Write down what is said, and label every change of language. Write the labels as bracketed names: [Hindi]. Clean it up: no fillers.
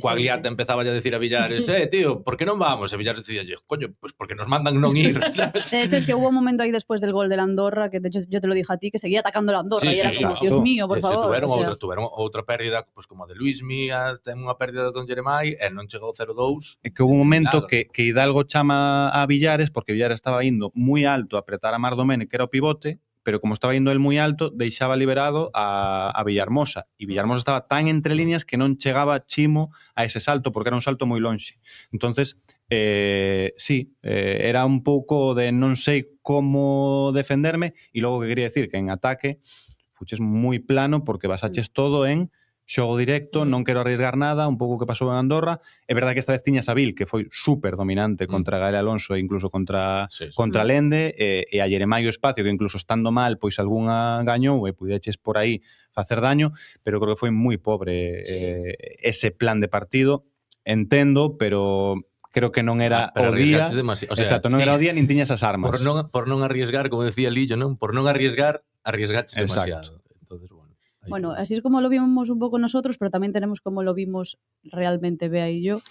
[Galician] Coagliata empezaba a decir a Villares, tío, por que non vamos? E Villares decía, coño, pues porque nos mandan non ir. [Spanish] De hecho, es que hubo un momento ahí después del gol de la Andorra, que de hecho yo te lo dije a ti, que seguía atacando la Andorra y era como, exacto. Dios mío, por favor. [Galician] Tuveron outra pérdida, pues como a de Luismi, ten unha pérdida con Jeremai, e non chegou 0-2. É que hubo un momento Milagro. que Hidalgo chama a Villares porque Villares estaba indo moi alto a apretar a Mardomene, que era o pivote, pero como estaba indo el moi alto, deixaba liberado a Villarmosa. E Villarmosa estaba tan entre líneas que non chegaba Chimo a ese salto, porque era un salto moi lonxe. Entonces, era un pouco de non sei como defenderme, e logo que quería decir que en ataque fuches moi plano porque basaches todo en xogo directo, non quero arriesgar nada, un pouco que pasou en Andorra. É verdade que esta vez tiñas a Vil, que foi super dominante contra Gael Alonso e incluso contra Lende, e a Jeremai o espacio, que incluso estando mal, pois algunha gañou e puideches por aí facer daño, pero creo que foi moi pobre ese plan de partido. Entendo, pero creo que non era o día. Exacto, non era o día nin tiñas as armas. Por non arriesgar, como decía Lillo, non? Por non arriesgar, arriesgaches demasiado. Entonces, [Spanish] bueno, así es como lo vimos un poco nosotros, pero también tenemos como lo vimos realmente Bea y yo.